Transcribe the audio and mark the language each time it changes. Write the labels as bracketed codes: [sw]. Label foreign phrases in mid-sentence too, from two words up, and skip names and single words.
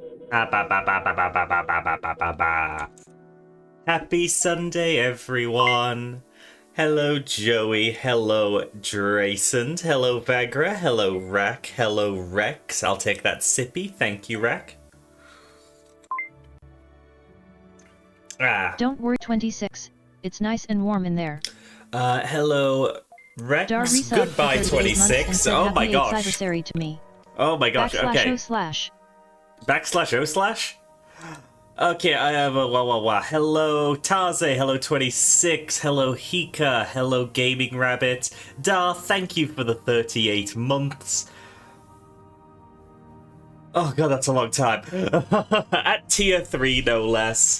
[en] Ah, ba, ba, ba, ba, ba, ba, ba, ba, ba, ba, ba, ba. Happy Sunday, everyone. Hello, Joey. Hello, Drayson. Hello, Vagra. Hello, Rack. Hello, Rex. I'll take that sippy. Thank you, Rack. Don't worry, 26. It's nice and warm in there. Hello, Rex. Darisa Goodbye, 26. Oh my gosh. To me. Oh my gosh. Okay. /o/. /o/? Okay, I have a Hello, Tarze. Hello, 26. Hello, Hika. Hello, Gaming Rabbit. Dar, thank you for the 38 months. Oh god, that's a long time. At tier 3, no less.